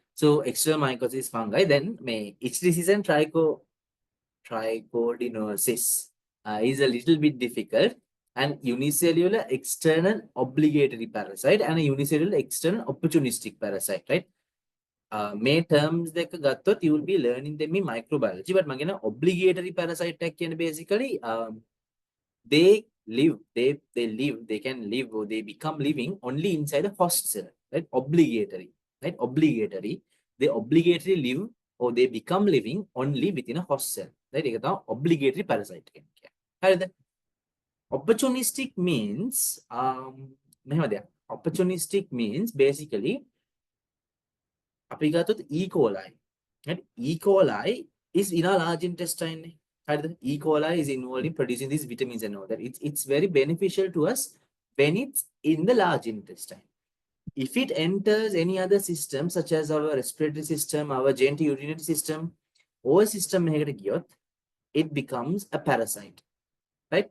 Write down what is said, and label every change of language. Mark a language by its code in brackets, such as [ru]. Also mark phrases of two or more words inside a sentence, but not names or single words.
[en] So external mycosis fungi, then may itch disease and trichodinosis is a little bit difficult, and unicellular external obligatory parasite and a unicellular external opportunistic parasite, right? May terms [si] දෙක ගත්තොත් [en] you will be learning them in microbiology, but [si] මම කියන [en] obligatory parasite [si] එක කියන්නේ [en] basically they can live or they become living only inside a host cell, right? Obligatory, right? Obligatory, they obligatorily live or they become living only within a host cell, right? [si] ඒක තමයි [en] obligatory parasite [si] කියන්නේ. හරිද? [en] Opportunistic means [si] මෙහෙම දෙයක්. [en] Opportunistic means basically [si] අපි ගත්තොත් [en] E. coli, right? E. coli is in our large intestine. E. coli is involved in producing these vitamins and all that. It's very beneficial to us when it's in the large intestine. If it enters any other system, such as our respiratory system, our genitourinary system, or system, it becomes a parasite, right?